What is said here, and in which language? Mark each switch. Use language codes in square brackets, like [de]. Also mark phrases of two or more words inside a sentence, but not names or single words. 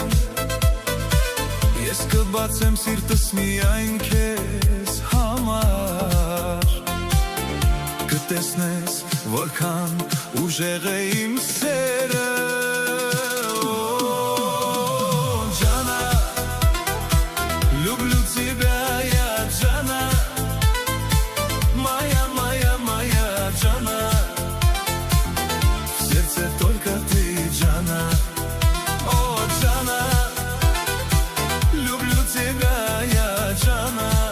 [hy] Ես կբացեմ սիրտս միայն քեզ համար Կտեսնես որքան ուժեղ է իմ սերը [ru] Ջանա Люблю тебя я Ջանա Только ты, Джана О, Джана Люблю тебя я, Джана